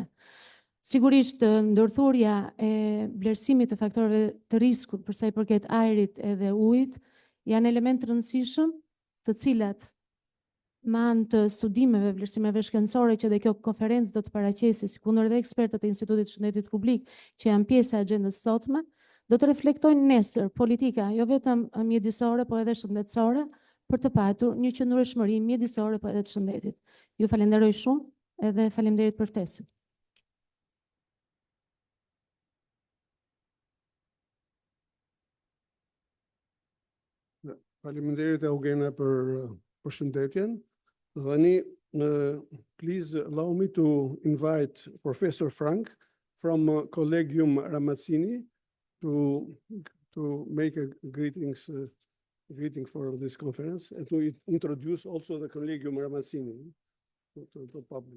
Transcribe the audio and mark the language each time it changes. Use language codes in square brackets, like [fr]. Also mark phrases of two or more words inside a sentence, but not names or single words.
[sq] Sigurisht, ndërthurja e vlerësimit të faktorëve të riskut për sa i përket ajrit edhe ujit janë element të rëndësishëm, të cilat me anë të studimeve, vlerësimeve shkencore që dhe kjo konferencë do të paraqesë, si kundër dhe ekspertët e Institutit të Shëndetit Publik që janë pjesë e agjendës sotme, do të reflektojnë nesër politika jo vetëm mjedisore, por edhe shëndetësore, për të patur një qëndrueshmëri mjedisore, por edhe të shëndetit. Ju falenderoj shumë edhe faleminderit për ftesën. Faleminderit Eugenia për shëndetjen. Dhe tani, [en] please allow me to invite Professor Frank from Collegium Ramazzini to make a greeting for this conference and to introduce also the Collegium Ramazzini to the public.